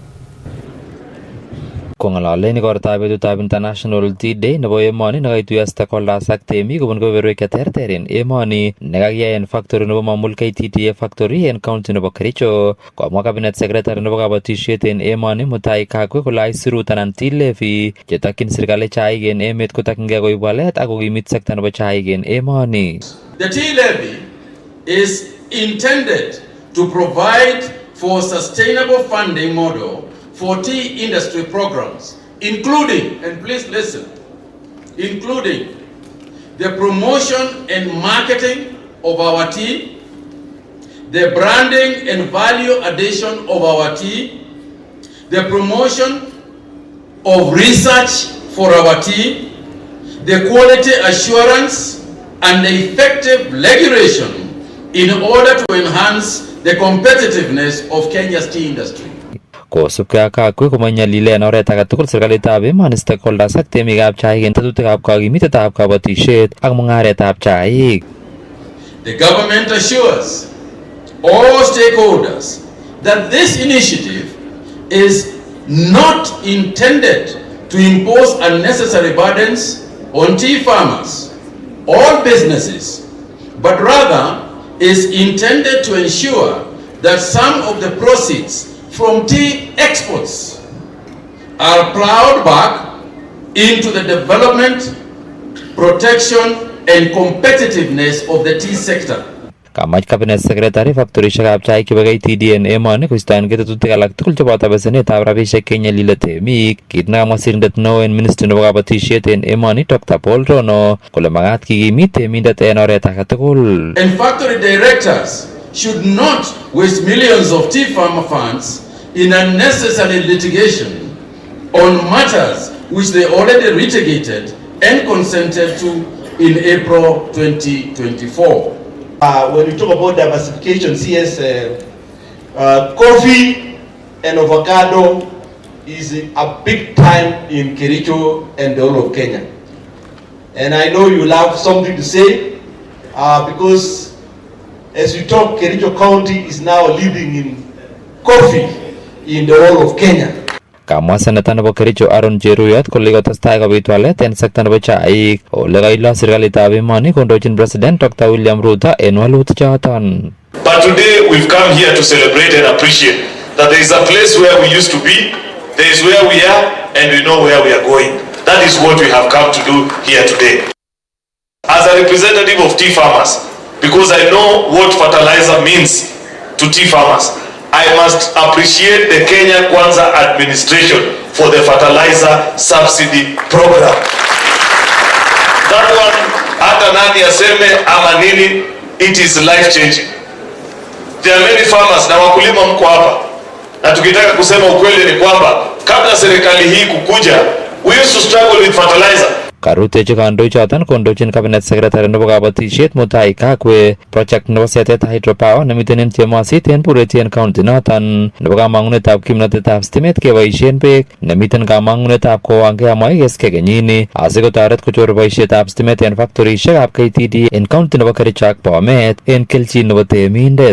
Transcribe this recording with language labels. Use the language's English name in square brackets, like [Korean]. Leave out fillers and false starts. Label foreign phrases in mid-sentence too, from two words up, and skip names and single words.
[Kalenjin] Kong'alale igortab betutab International Tea Day nebo emoni nekaituiyo stakeholders ak temik kobun kebeberwek cheterter en emoni nekakiyai en factory nebo Mamul KTDA factory en county nebo Kericho. Komwa [English] cabinet secretary [Kalenjin] nebo kabatisiet en emoni Mutahi Kagwe kole aisurut anan [English] tea levy [Kalenjin] chetokyin serikali chaik en emet kotokyingei koib walet ak kokimit sekta nebo chaik en emoni. [English] The tea levy is intended to provide for sustainable funding model for tea industry programs, including, and please listen, including the promotion and marketing of our tea, the branding and value addition of our tea, the promotion of research for our tea, the quality assurance and the effective regulation in order to enhance the competitiveness of Kenya's tea industry. [Kalenjin] Kosubkei ak Kagwe komanyalile en oret age tugul serikalitab emoni stakeholders ak temikab chaik en tetutikab kakimitetab kabatisiet ak mung'aretab chaik. [English] The government assures all stakeholders that this initiative is not intended to impose unnecessary burdens on tea farmers or businesses, but rather is intended to ensure that some of the proceeds from tea exports are plowed back into the development, protection and competitiveness of the tea sector. [Kalenjin] Kamach [English] cabinet secretary [Kalenjin] factorishekab chaik chebo KTDA en emoni koistoengei tetutik alak tugul cheboto besenetab rabisiek kenyalile temik. Kit nekamwa sirindet neo en ministry nebo kabatisiet en emoni Dr. Paul Rono kole makat kikimit temindet en oret age tugul. [English] And factory directors should not waste millions of tea farmer funds in unnecessary litigation on matters which they already litigated and consented to in April 2024. When we talk about diversification, CS, coffee and avocado is a big time in Kericho and the whole of Kenya. And I know you'll have something to say because As we talk, Kericho County is now leading in coffee in the whole of Kenya. [Kalenjin] Kamwa seneta nebo Kericho Aaron Cheruyot kole kotestai kobit walet en sekta nebo chaik ole kailo serikalitab emoni kondochin President Dr. William Ruto en walutik choton. [English] But today we've come here to celebrate and appreciate that there is a place where we used to be, there is where we are, and we know where we are going. That is what we have come to do here today. As a representative of tea farmers, because I know what fertilizer means to tea farmers, I must appreciate the Kenya Kwanza administration for the fertilizer subsidy program. That one, [Swahili] hata nani aseme ama nini, [English] it is life changing. There are many farmers [Swahili] na wakulima mko hapa, na tukitaka kusema ukweli ni kwamba kabla serikali hii kukuja, [English] we used to struggle with fertilizer. [Kalenjin] Karutechi kandoichoton kondochin [English] cabinet secretary [Kalenjin] nebo kabatisiet Mutai Kagwe project nebo setet hydropower nemiten en Chemosit en Bureti county noton nebo kamangunetab kimnotetab stimet keboisien beek nemiten kamangunetab kowange amoe keske kenyini asikotoret kochor boisietab stimet en factorisiekab KTD en county nebo Kericho ak Bomet en kelchin nebo temindet.